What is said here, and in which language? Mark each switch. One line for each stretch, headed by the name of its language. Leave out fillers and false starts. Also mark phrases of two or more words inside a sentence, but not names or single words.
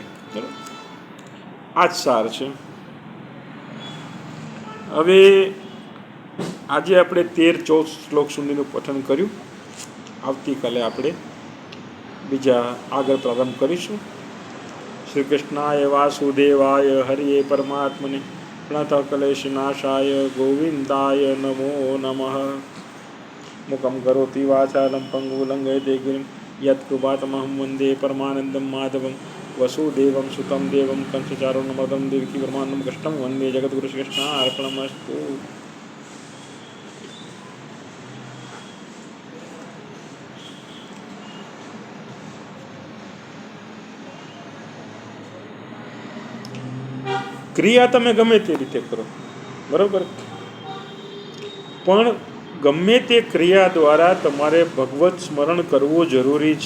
Gujarati: બરાબર, આ જ સાર છે. હવે આજે આપણે 13-14 શ્લોક સુધીનું પઠન કર્યું. આવતીકાલે આપણે બીજા આગળ પ્રારંભ કરીશું.
Sanskrit: श्री कृष्णाय वासुदेवाय हरिये परमात्मने પ્रणतः क्लेशनाशाय गोविन्दाय नमो नमः. मुखं करोति वाचालं पङ्गुलङ्घयते गिरिं यत्कृपातमहं वन्दे परमानन्दं माधवं वसुदेवं सुतं देवं कंसचारुणमदं देवकी परमानन्दं कृष्णं वन्दे जगद्गुरु श्रीकृष्णार्पणमस्तु.
Gujarati: ક્રિયા તમે ગમે તે રીતે કરો, બરોબર, પણ ગમે તે ક્રિયા દ્વારા તમારે ભગવત સ્મરણ કરવું જરૂરી છે.